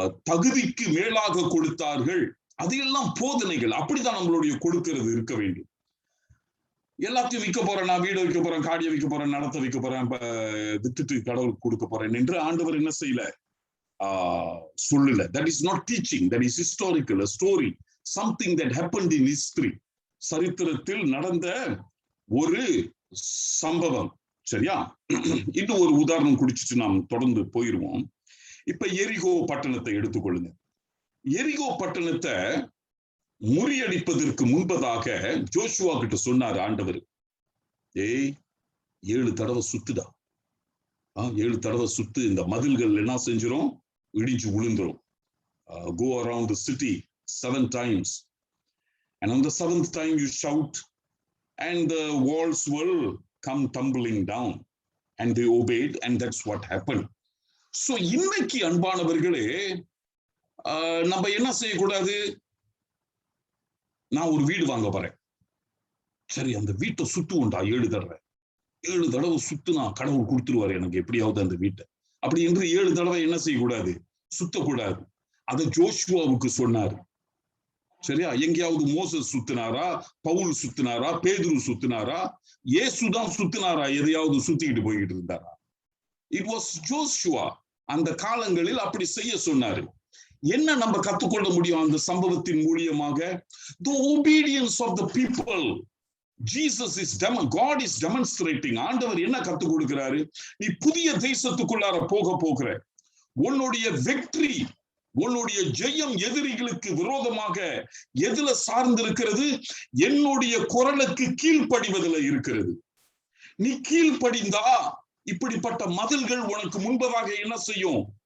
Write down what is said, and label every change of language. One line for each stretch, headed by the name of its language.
Tamil: தகுதிக்கு மேலாக கொடுத்தார்கள். அதையெல்லாம் போதனைகள். அப்படிதான் நம்மளுடைய கொடுக்கிறது இருக்க வேண்டும். எல்லாத்தையும் விற்க போறேன், நான் வீடு வைக்க போறேன், காடியை விற்க போறேன், நடத்த வைக்க போறேன், வித்துட்டு கடவுளுக்கு கொடுக்க போறேன் என்று ஆண்டவர் என்ன செய்யல, சொல்லல.
English: That is not teaching, that is historical, a story, something that happened in history.
Tamil: சரித்திரத்தில் நடந்த ஒரு சம்பவம். சரியா? இன்னும் ஒரு உதாரணம் குடிச்சிட்டு நாம் தொடர்ந்து போயிருவோம். இப்ப எரிகோ பட்டணத்தை எடுத்துக்கொள்ளுங்க. எரிகோ பட்டணத்தை முறியடிப்பதற்கு முன்பதாக ஜோஷுவா கிட்ட சொன்னார் ஆண்டவர், 7 தடவை சுத்துடா, 7 தடவை சுத்து, இந்த மதில்கள் என்ன செஞ்சிரும்? இடிஞ்சு விழுந்துரும்.
English: Go around the city 7 times, and on the 7th time you shout, and the walls will come tumbling down. And they obeyed, and that's what happened.
Tamil: So இன்னைக்கு அன்பானவர்களே, நம்ம என்ன செய்யக்கூடாது? நான் ஒரு வீடு வாங்க போறேன், சரி அந்த வீட்டை சுத்துவோண்டா 7 தடவை. 7 தடவை சுத்துனா கடவுள் கொடுத்துருவாரு எனக்கு எப்படியாவது அந்த வீட்டை, அப்படி என்று 7 தடவை என்ன செய்யக்கூடாது? சுத்தக்கூடாது. அதை ஜோஷுவாவுக்கு சொன்னாரு. சரியா? எங்கேயாவது மோசஸ் சுத்தினாரா? பவுல் சுத்தினாரா? பேதுரு சுத்தினாரா? இயேசுதான் சுத்தினாரா? எதையாவது சுத்திக்கிட்டு போய்கிட்டு இருந்தாரா?
English: It was Joshua.
Tamil: அந்த காலங்களில் அப்படி செய்ய சொன்னாரு. என்ன நம்ம கத்துக்கொள்ள முடியும் அந்த சம்பவத்தின் மூலியமாக?
English: The obedience of the people. Jesus is God is demonstrating.
Tamil: ஆண்டவர் என்ன கத்துக் கொடுக்கிறாரு? நீ புதிய தேசத்துக்குள்ளார போகிற உன்னுடைய வெற்றி, உன்னுடைய ஜெயம் எதிரிகளுக்கு விரோதமாக எதுல சார்ந்து இருக்கிறது? என்னுடைய குரலுக்கு கீழ்ப்படிவதில் இருக்கிறது. நீ கீழ்ப்படிந்தா இப்படிப்பட்ட மதில்கள் உனக்கு முன்பதாக என்ன செய்யும்?